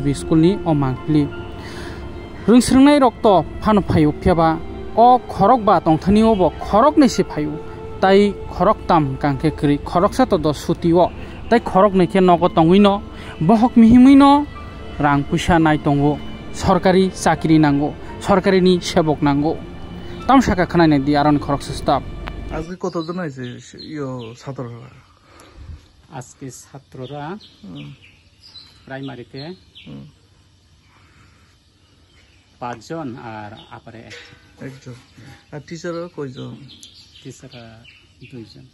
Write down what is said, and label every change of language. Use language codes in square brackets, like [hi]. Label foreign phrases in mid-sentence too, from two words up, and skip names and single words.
[trp] school ni omangpli rungsrungnai rokto phano phayo pheba o khorok ba tongthani obo khorok nei se phayo tai khorok tam kangke kri khorok sa to do sutiwo tai khorok nei ke nogo tongwino bohok mihimuino rang puisa nai tongo sorkari chakri nango sorkari ni sebok nango tam saka khanai nei di aron khorok staff [bn] আজকে কতজন আছে ছাত্ররা আজকে ছাত্ররা প্রাইমারিতে 5 জন আর আপারে একজন আর টিচাররা কয়জন টিচাররা 2 জন